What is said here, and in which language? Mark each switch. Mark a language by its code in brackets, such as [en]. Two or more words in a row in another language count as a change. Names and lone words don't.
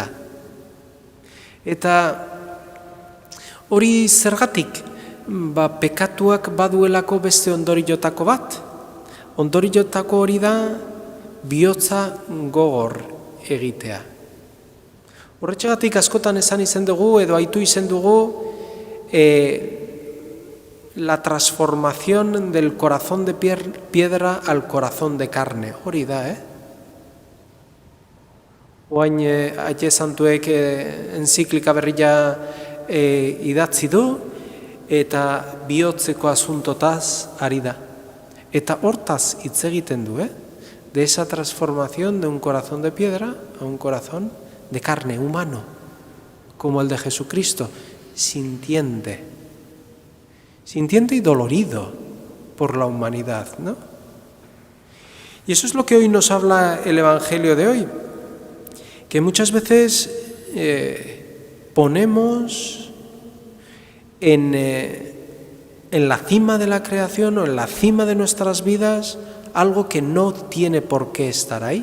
[eu] Eta hori zergatik, pekatuak baduelako beste ondoriotako bat. Ondoriotako hori da bihotza gogor egitea. Horretxegatik askotan esan izen dugu, edo aitu izen dugu, [es] la transformación del corazón de piedra al corazón de carne. [eu] Hori da, Oain aite santuek enziklika berria idatzi du, eta bihotzeko asuntotaz ari da. Eta hortaz hitz egiten du, [es] de esa transformación de un corazón de piedra a un corazón de carne, humano, como el de Jesucristo, sintiente y dolorido por la humanidad, ¿no? Y eso es lo que hoy nos habla el Evangelio de hoy, que muchas veces ponemos en la cima de la creación o en la cima de nuestras vidas algo que no tiene por qué estar ahí.